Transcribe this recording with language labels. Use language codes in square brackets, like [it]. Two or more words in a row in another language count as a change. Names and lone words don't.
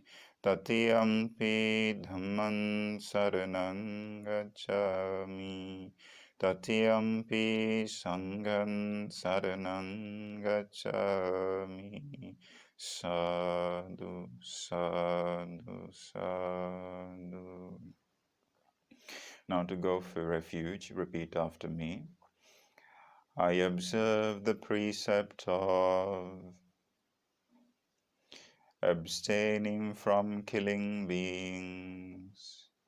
[pi] Tatiyampi dhamman saranang gacchami. Tatiyampi sangham saranang gacchami. Sadhu, sadhu, sadhu. [en] Now to go for refuge, repeat after me. I observe the precept of abstaining from killing beings.